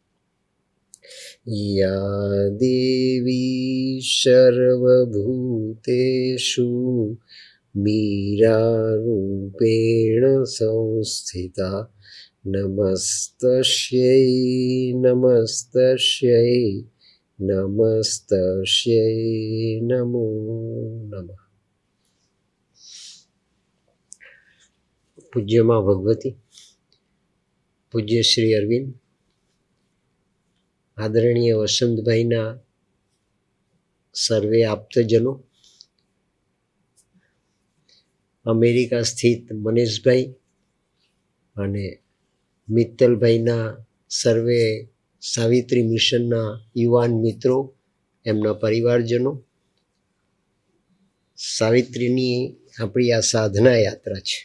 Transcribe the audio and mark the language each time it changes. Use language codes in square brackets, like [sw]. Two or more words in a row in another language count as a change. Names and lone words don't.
[sa] या देवी सर्वभूतेषु मीरारूपेण संस्थिता नमस्तस्यै नमस्तस्यै नमस्तस्यै नमो नमः। [gu] પૂજ્ય માં ભગવતી, પૂજ્ય શ્રી અરવિંદ, આદરણીય વસંતભાઈના સર્વે આપ્તજનો, અમેરિકા સ્થિત મનીષભાઈ અને મિત્તલભાઈના સર્વે સાવિત્રી મિશનના યુવાન મિત્રો, એમના પરિવારજનો, સાવિત્રીની આપણી આ સાધના યાત્રા છે.